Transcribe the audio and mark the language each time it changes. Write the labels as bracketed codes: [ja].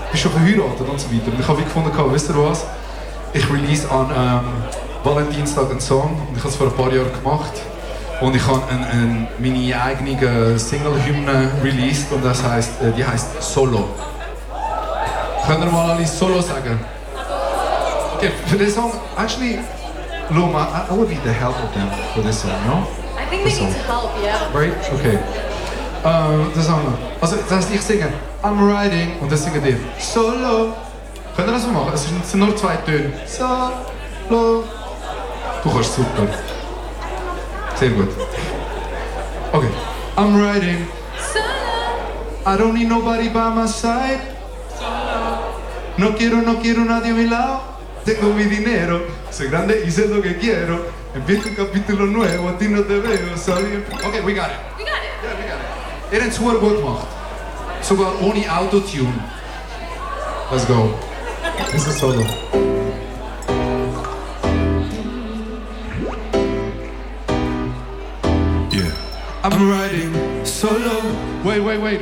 [de] Bist du schon verheiratet und so weiter? Und ich habe gefunden, wisst ihr was? Ich release an Valentinstag einen Song und ich habe es vor ein paar Jahren gemacht. Und ich habe meine eigene Single-Hymne released und das heisst, die heisst Solo. Können wir mal alle Solo sagen? [en] Okay, [de] für den Song, [en] actually, Luma, I would need the help of them for this song, no? I think they need to help, yeah. Right? Okay. [de] Das haben wir. Also, das heißt, ich singe, [en] I'm riding, [de] und das singen wir. Solo. Können wir das mal machen? Es sind nur zwei Töne. Solo. Du kannst super. Sehr gut. Okay. [en] I'm riding. Solo. I don't need nobody by my side. [es] No quiero, no quiero nadie a mi lado. Tengo mi dinero, soy grande y sé lo que quiero. Empiezo un capítulo nuevo, a ti no te veo, sorry. [en] Okay, we got it. We got it. Yeah, we got it. [de] Er hat super gut gemacht. Sogar ohne Autotune. [en] Let's go. This is solo. Yeah. I'm riding solo. Wait, wait, wait, wait.